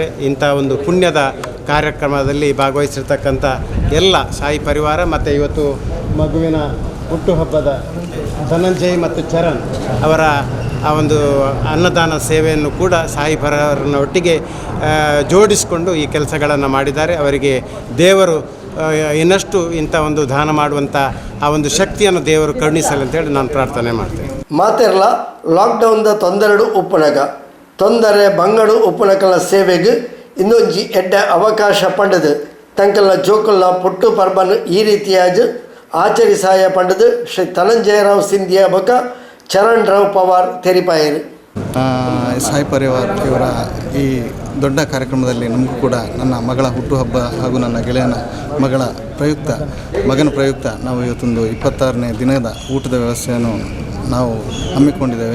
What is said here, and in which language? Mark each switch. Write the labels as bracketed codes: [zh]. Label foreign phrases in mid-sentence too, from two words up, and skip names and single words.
[kn] ಇಂಥ ಒಂದು ಪುಣ್ಯದ ಕಾರ್ಯಕ್ರಮದಲ್ಲಿ ಭಾಗವಹಿಸಿರ್ತಕ್ಕಂಥ ಎಲ್ಲ ಶಾಹಿ ಪರಿವಾರ ಮತ್ತು ಇವತ್ತು ಮಗುವಿನ ಹುಟ್ಟುಹಬ್ಬದ ಧನಂಜಯ್ ಮತ್ತು ಚರಣ್ ಅವರ ಆ ಒಂದು ಅನ್ನದಾನ ಸೇವೆಯನ್ನು ಕೂಡ ಶಾಹಿ ಪರಿವಾರನ ಒಟ್ಟಿಗೆ ಜೋಡಿಸಿಕೊಂಡು ಈ ಕೆಲಸಗಳನ್ನು ಮಾಡಿದ್ದಾರೆ. ಅವರಿಗೆ ದೇವರು ಇನ್ನಷ್ಟು ಇಂಥ ಒಂದು ದಾನ ಮಾಡುವಂಥ ಆ ಒಂದು ಶಕ್ತಿಯನ್ನು ದೇವರು ಕರುಣಿಸಲಿ ಅಂತೇಳಿ ನಾನು ಪ್ರಾರ್ಥನೆ ಮಾಡ್ತೇನೆ. [tcy] ಮಾತೆರ್ಲ ಲಾಕ್ಡೌನ್ದ ತೊಂದರೆಡು ಉಪ್ಪುನಗ ತೊಂದರೆ ಬಂಗಡು ಉಪ್ಪುನಕಲ ಸೇವೆಗೆ ಇನ್ನೊಂಜಿ ಎಡ್ಡ ಅವಕಾಶ ಪಂಡದು ತಂಕಲ್ನ ಜೋಕುಲ್ನ ಪುಟ್ಟು ಪರ್ಬನ್ ಈ ರೀತಿಯಾಗಿ ಆಚರಿಸಾಯ ಪಂಡದು ಶ್ರೀ ತಲಂಜಯರಾವ್ ಸಿಂಧಿಯಾ ಬೊಕ ಚರಣ್ ರಾವ್ ಪವಾರ್ ತೆರಿಪಾಯರು. [kn] ಸಾಯಿ ಪರಿವಾರ್ ಇವರ ಈ ದೊಡ್ಡ ಕಾರ್ಯಕ್ರಮದಲ್ಲಿ ನಮಗೂ ಕೂಡ ನನ್ನ ಮಗಳ ಹುಟ್ಟುಹಬ್ಬ ಹಾಗೂ ನನ್ನ ಗೆಳೆಯನ ಮಗನ ಪ್ರಯುಕ್ತ ನಾವು ಇವತ್ತೊಂದು 26ನೇ ದಿನದ ಊಟದ ವ್ಯವಸ್ಥೆಯನ್ನು ನಾವು ಹಮ್ಮಿಕೊಂಡಿದ್ದೇವೆ.